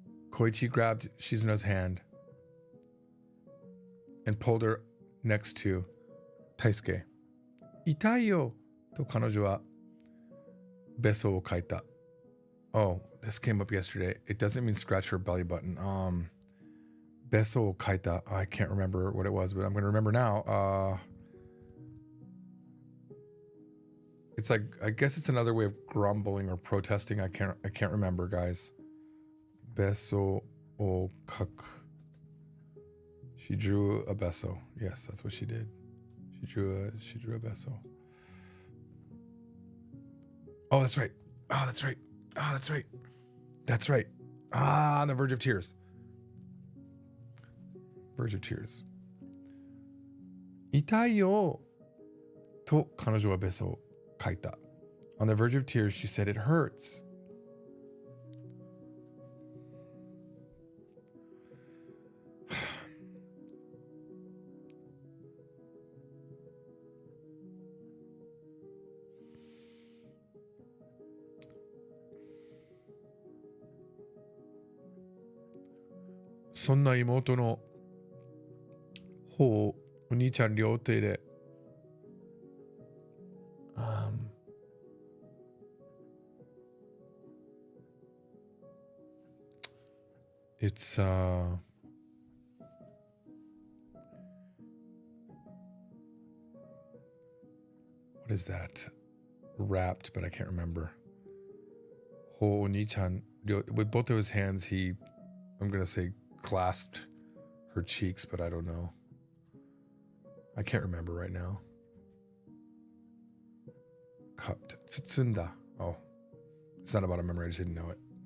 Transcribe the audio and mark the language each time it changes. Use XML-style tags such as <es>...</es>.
<en>Koichi grabbed Shizuna's hand and pulled her next to Taisuke.</en> <ja>痛いよと彼女はべそをかいた.</ja> <en>Oh, this came up yesterday. It doesn't mean scratch her belly button. Beso o kaita. I can't remember what it was, but I'm going to remember now. It's like, I guess it's another way of grumbling or protesting. I can't remember, guys. Beso o kaku. She drew a beso. Yes, that's what she did. She drew a beso. Oh, that's right. Oh, that's right. Oh, that's right. That's right. On the verge of tears. Verge of tears.</en> <ja>痛いよと彼女はベソをかいた.</ja> <en>On the verge of tears, she said, it hurts.</en> <ja>「そんな妹の方をお兄ちゃん両手で It's what is that?</ja> <en>Wrapped, but I can't remember. Ho Oni-chan, with both of his hands, I'm gonna say clasped her cheeks, but I don't know. I can't remember right now. Cupped. Tsutsunda. Oh, it's not about a memory. I just didn't know it.</en>